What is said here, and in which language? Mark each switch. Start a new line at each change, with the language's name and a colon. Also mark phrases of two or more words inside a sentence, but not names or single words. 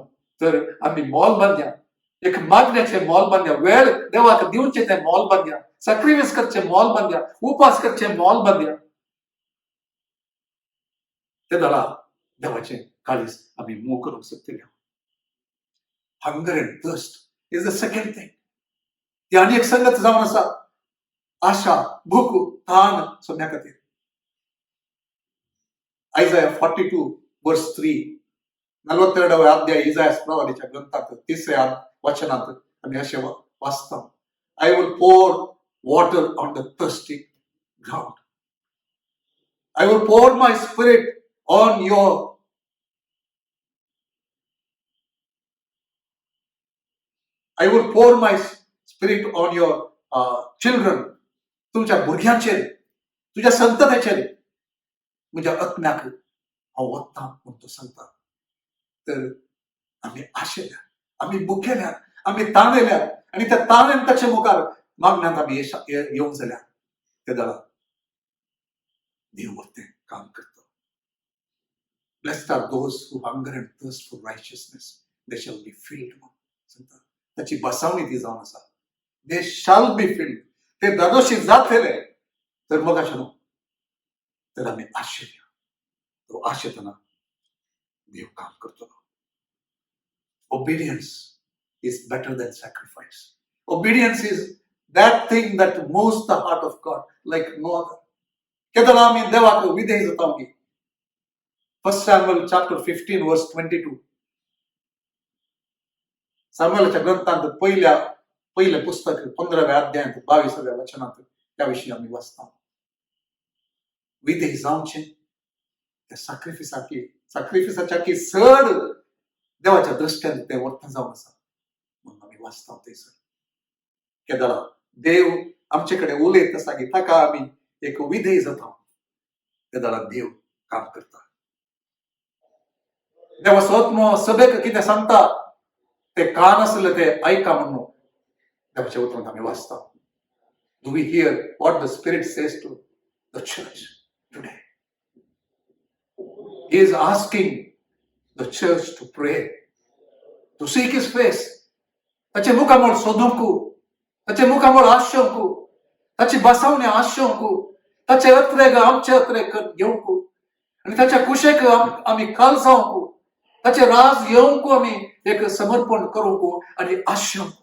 Konkani: तर आमी मोल बांदया, एक मागण्याचे मोल बांदया, वेळ देवाक दिवचे ते मोल बांदया, सॅक्रिफायस करचे मोल बांदया, उपास करचे मोल बांदया. ते जाला देवाचे काळीज आमी मूव करूंक शकतले.
English: Hunger and thirst is the second thing.
Konkani: ती आनी एक संगत जावन आसा. आशा, भूक, ताण सोदण्या खातीर. Isaiah 42 verse 3, 42వ अध्याय इसायास प्रवादीच्या ग्रंथात 3ऱ्या वचनात आमी अशें वाचता.
English: I will pour water on the thirsty ground. I will pour my spirit on your children.
Konkani: तुमच्या भुरग्यांचेर, तुझ्या संततेचेर म्हज्या आत्म्याक हांव वत्ता म्हूण तो सांगता. तर आमी आशेल्या, आमी भुकेल्या, आमी ताणेल्या आनी त्या ताणेन ताचे मुखार मागण्यांत आमी येवंक जाल्यार ते जाला देव वरतें काम करता.
English: Blessed are those who hunger and thirst for righteousness, they shall be filled
Konkani: म्हूण सांगता. ताची बसावणी ती जावन आसा.
English: They shall be filled.
Konkani: ते दादोशी जातले. तर मग अशें न्हू. तर आमी आशेल्या. तो आशेतना देव काम करतलो.
English: Obedience is better than sacrifice. Obedience is that thing that moves the heart of God like no other.
Konkani: केदळ आमी देवाक विधेय जाता की 1 Samuel chapter 15 verse 22. सामुएलाच्या ग्रंथांत पहिले पुस्तक 15व्या अध्यायात 22व्या वचनात त्याविषयी आमी वाचता. विधेय जावचें त्या सॅक्रिफिसाच्या की चड देवाच्या दृश्ट्यान ते वर्तन जावन आसा म्हणून आमी वाचता थंयसर. केदळा देव आमचे कडेन उलयत आसा की ताका आमी एक विधेय जाता. केदळा देव काम करता. देवाचो आत्मो सभेक कितें सांगता ते कान असले ते ऐका म्हणून देवाच्या उतरात आम्ही वाचता.
English: Do we hear what the Spirit says to the church today? He is asking the church to pray, to seek His face.
Konkani: ताचे मुखामोळ सोदूंकू, ताचे मुखामोळ आशोंकू, ताची बसावणे आशोंकू, ताचे अत्रेग आमचे अत्रेग घेऊंकू आणि ताच्या कुशेक आम्ही काल जाऊंकू, ताचे राज येऊंकू आम्ही एक समर्पण करूंकू आणि आशोंकू.